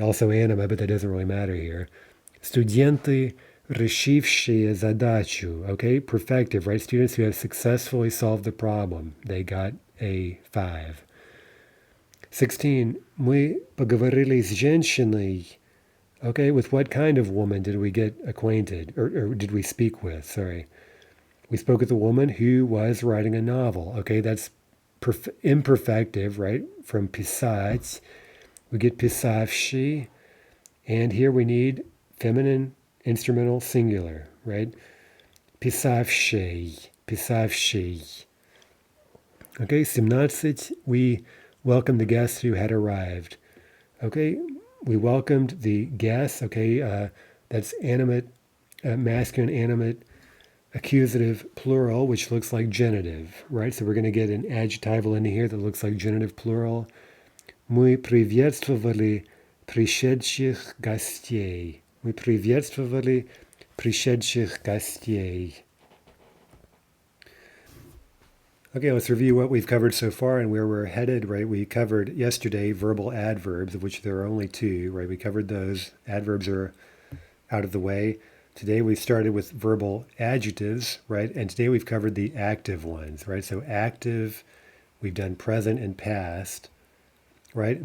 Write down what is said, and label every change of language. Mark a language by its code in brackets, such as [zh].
[en] Also anima, but that doesn't really matter here. [ru] Студенты, решившие задачу, okay? [en] Perfective, right? Students who have successfully solved the problem. They got a 5. 16. [ru] Мы поговорили с женщиной. [en] Okay, with what kind of woman did we get acquainted? Or did we speak with? Sorry. We spoke with a woman who was writing a novel. Okay, that's imperfective, right? From писать. We get писавший. And here we need feminine instrumental singular, right? Писавший. Писавший. Okay, 17. We welcomed the guests who had arrived. Okay, we welcomed the guests. Okay, that's animate, masculine animate, accusative plural, which looks like genitive, right? So we're going to get an adjectival in here that looks like genitive plural. [ru] Мы приветствовали пришедших гостей. Мы приветствовали пришедших гостей. [en] Okay, let's review what we've covered so far and where we're headed, right? We covered yesterday verbal adverbs, of which there are only 2, right? We covered those. Adverbs are out of the way. Today we started with verbal adjectives, right? And today we've covered the active ones, right? So active, we've done present and past, right?